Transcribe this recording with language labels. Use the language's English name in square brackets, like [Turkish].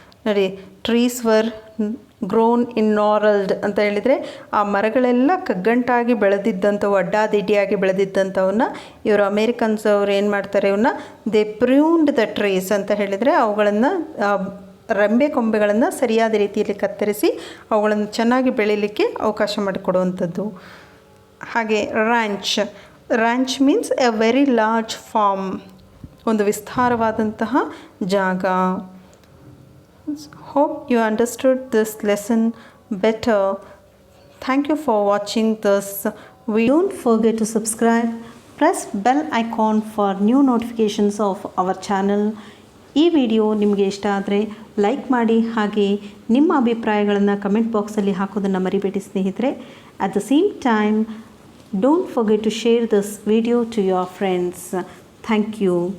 [Kannada] ನೋಡಿ, [English] trees were grown in gnarled [Kannada] ಅಂತ ಹೇಳಿದರೆ ಆ ಮರಗಳೆಲ್ಲ ಕಗ್ಗಂಟಾಗಿ ಬೆಳೆದಿದ್ದಂಥವು, ಅಡ್ಡಾದಿಡ್ಡಿಯಾಗಿ ಬೆಳೆದಿದ್ದಂಥವನ್ನ ಇವರು ಅಮೇರಿಕನ್ಸ್ ಅವರು ಏನು ಮಾಡ್ತಾರೆ, ಇವನ್ನ [English] they pruned the trees [Kannada] ಅಂತ ಹೇಳಿದರೆ ಅವುಗಳನ್ನು ರೆಂಬೆ ಕೊಂಬೆಗಳನ್ನು ಸರಿಯಾದ ರೀತಿಯಲ್ಲಿ ಕತ್ತರಿಸಿ ಅವುಗಳನ್ನು ಚೆನ್ನಾಗಿ ಬೆಳೀಲಿಕ್ಕೆ ಅವಕಾಶ ಮಾಡಿಕೊಡುವಂಥದ್ದು. ಹಾಗೆ [English] ranch means a very large farm, [Kannada] ಒಂದು ವಿಸ್ತಾರವಾದಂತಹ ಜಾಗ. [English] Hope you understood this lesson better. Thank you for watching this video. Don't forget to subscribe. Press bell icon for new notifications of our channel. [Kannada] ಈ video ನಿಮಗೆ ಇಷ್ಟ ಆದರೆ like ಮಾಡಿ, ಹಾಗೆ ನಿಮ್ಮ ಅಭಿಪ್ರಾಯಗಳನ್ನು ಕಮೆಂಟ್ ಬಾಕ್ಸಲ್ಲಿ ಹಾಕೋದನ್ನು ಮರಿಬೇಡಿ ಸ್ನೇಹಿತರೆ. [English] At the same time, don't forget to share this video to your friends. Thank you.